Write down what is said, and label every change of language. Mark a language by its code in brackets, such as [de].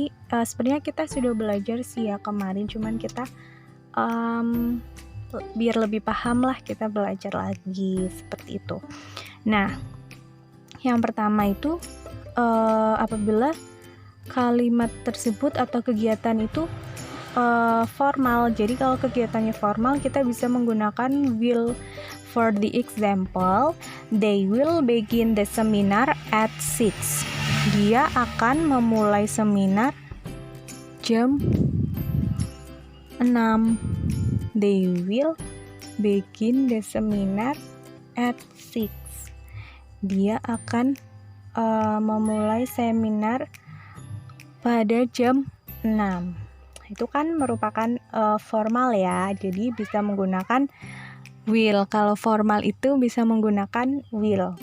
[id] Sebenarnya kita sudah belajar sih ya kemarin, cuman kita biar lebih paham lah kita belajar lagi seperti itu. Nah, yang pertama itu apabila kalimat tersebut atau kegiatan itu formal. Jadi kalau kegiatannya formal kita bisa menggunakan will. [en] For the example, they will begin the seminar at 6. [id] Dia akan memulai seminar jam 6. [en] They will begin the seminar at 6. [id] Dia akan memulai seminar pada jam 6. Itu kan merupakan formal ya. Jadi bisa menggunakan will. Kalau formal itu bisa menggunakan will.